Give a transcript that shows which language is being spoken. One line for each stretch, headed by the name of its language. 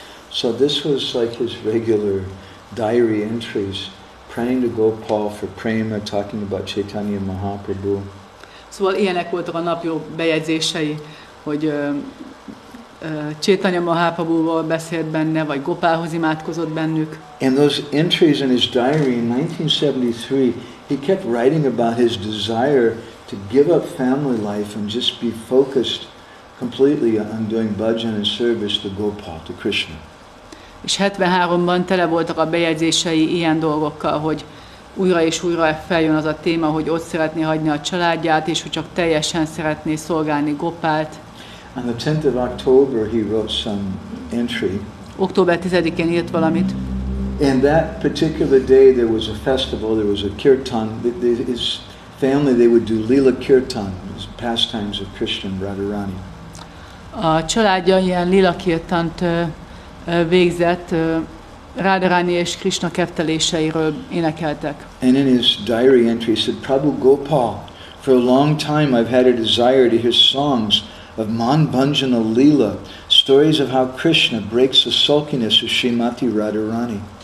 English: So this was like his regular diary entries, praying to Gopal for prema, talking about Chaitanya Mahaprabhu.
Hungarian: Szóval ilyenek voltak a napi bejegyzései, hogy Chaitanya Mahaprabhuval beszélt benne, vagy Gopálhoz imádkozott bennük.
English: And those entries in his diary in 1973, he kept writing about his desire to give up family life and just be focused completely on doing bhajan and service to Gopal, to Krishna.
Hungarian: És 73-ban tele voltak a bejegyzései ilyen dolgokkal, hogy újra és újra feljön az a téma, hogy ott szeretné hagyni a családját, és hogy csak teljesen szeretné szolgálni Gopált.
English: On the 10th of October, he wrote some entry.
Hungarian: Október 10-én írt valamit.
English: And that particular day there was a festival, there was a kirtan. His family, they would do lila kirtan, pastimes of Krishna and Radharani.
Hungarian: A családja ilyen lila kirtant végzett, Radharani és Krishna kefteléseiről énekeltek.
English: And in his diary entry he said, Prabhu Gopal, for a long time I've had a desire to hear songs of Man Bhanjana Leela, stories of how Krishna breaks the sulkiness of Srimati Radharani.